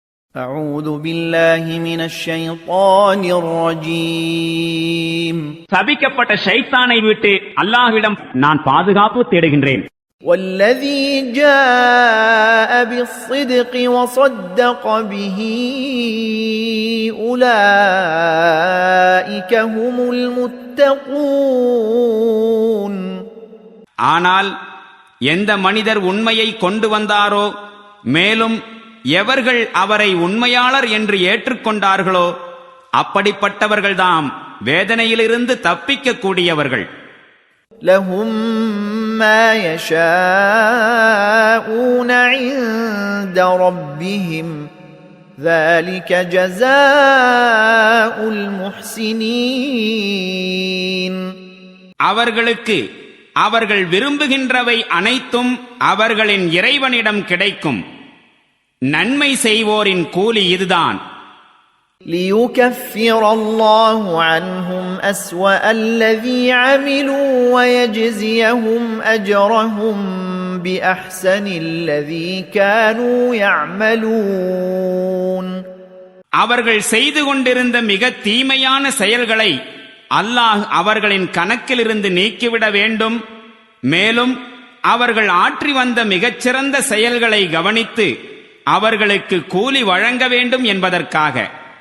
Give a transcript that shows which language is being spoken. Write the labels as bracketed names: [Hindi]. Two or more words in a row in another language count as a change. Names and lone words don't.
[Arabic] أعوذ بالله من الشيطان الرجيم [Tamil] சபிக்கப்பட்ட ஷைத்தானை விட்டு அல்லாஹ்விடம் நான் பாதுகாப்பு தேடுகின்றேன். [Arabic] والذي جاء بالصدق وصدق به أولئك هم المتقون. [Tamil] ஆனால் எந்த மனிதர் உண்மையை கொண்டு வந்தாரோ மேலும் எவர்கள் அவரை உண்மையாளர் என்று ஏற்றுக்கொண்டார்களோ அப்படிப்பட்டவர்கள்தாம் வேதனையிலிருந்து தப்பிக்க கூடியவர்கள். [Arabic] لهم ما يشاءون عند ربهم ذلك جزاء المحسنين. [Tamil] அவர்களுக்கு அவர்கள் விரும்புகின்றவை அனைத்தும் அவர்களின் இறைவனிடம் கிடைக்கும். நன்மை செய்வோரின் கூலி இதுதான். [Arabic] ليكفر الله عنهم أسوأ الذي عملوا ويجزيهم أجرهم بأحسن الذي كانوا يعملون. [Tamil] அவர்கள் செய்து கொண்டிருந்த மிக தீமையான செயல்களை அல்லாஹ் அவர்களின் கணக்கிலிருந்து நீக்கிவிட வேண்டும். மேலும் அவர்கள் ஆற்றி வந்த மிகச்சிறந்த செயல்களை கவனித்து அவர்களுக்கு கூலி வழங்க வேண்டும் என்பதற்காக.